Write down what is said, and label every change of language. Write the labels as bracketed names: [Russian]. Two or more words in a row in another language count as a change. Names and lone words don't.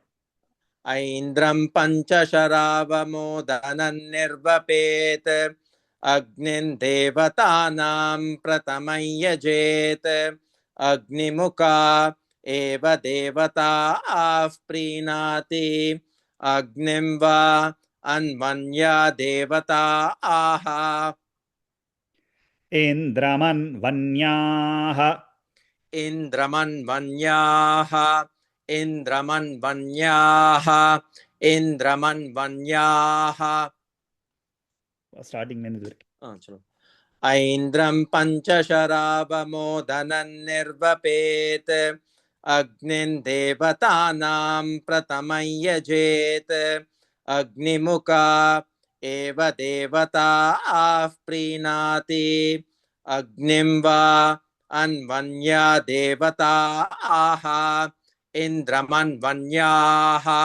[Sanskrit] ऐन्द्रं पञ्चशरावमोदनं निर्वपेत् अग्निं देवतानां प्रथमं यजेत् अग्निमुखा एव देवता प्रीणाति अग्निं वा अन्वन्या देवता आह इन्द्रमन्वन्याः इन्द्रमन्वन्याः इन्द्रमन्वन्याः इन्द्रमन्वन्याः [Tamil] ஸ்டார்டிங்ல இருந்து இது வரைக்கும். [Sanskrit] चलो ऐन्द्रं पञ्चशरावमोदनं निर्वपेत् अग्निं देवतानां प्रथमं यजेत् अग्निमुखा एव देवता प्रीणाति अग्निं वा अन्वन्या देवता आह इन्द्रमन्वन्याः